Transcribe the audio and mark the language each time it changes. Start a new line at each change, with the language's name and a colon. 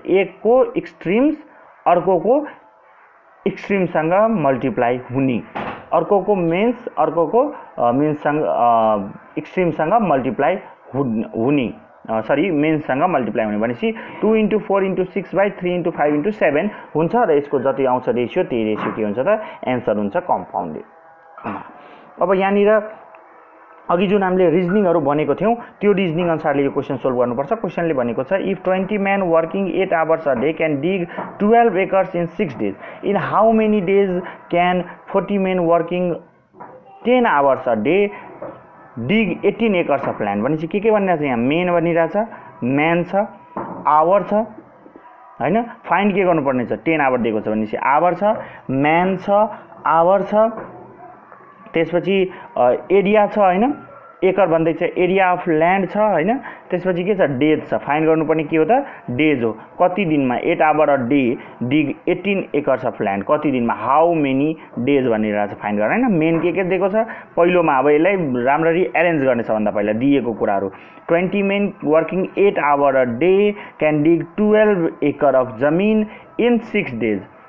Nepali: एकको एक्सट्रिम्स अर्कोको एक्सट्रिमसँग मल्टिप्लाई हुने अर्कोको मेन्ससँग एक्सट्रिमसँग मल्टिप्लाई हुने सरी मेन्ससँग मल्टिप्लाई हुने भनेपछि 2 × 4 × 6/3 × 5 × 7 हुन्छ र यसको जति आउँछ रेसियो त्यही रेसियो के हुन्छ त एन्सर हुन्छ कम्पाउन्ड। अब यहाँनिर अघि जुन हामीले रिजनिङहरु भनेको थियौं त्यो रिजनिङ अनुसारले यो क्वेशन सोल्भ गर्नुपर्छ। क्वेशनले भनेको छ
English: इफ 20 men working 8 hours a day can dig 12 acres in 6 days, in how many days can 40 men working 10 hours a day dig 18 acres of land?
Nepali: भनेपछि के भनिरहेछ यहाँ मेन भनिरहेछ म्यान छ आवर छ हैन फाइन्ड के गर्नुपर्ने छ 10 आवर दिएको छ भनेपछि आवर छ म्यान छ आवर छ त्यसपछि एरिया छ हैन एकर भन्दै छ एरिया अफ ल्यान्ड छ हैन त्यसपछि के छ डेज छ फाइन्ड गर्नुपर्ने के हो त डेज हो कति दिनमा 8 our a day dig 18 acres of land कति दिनमा हाउ मेनी डेज भनिरहेछ फाइन्ड गर्न हैन मेन के दिएको छ पहिलोमा अब यसलाई राम्ररी अरेन्ज गर्ने छ भन्दा पहिला दिएको कुराहरु
English: 20 men working 8 hour a day can dig 12 acre of जमिन in 6 days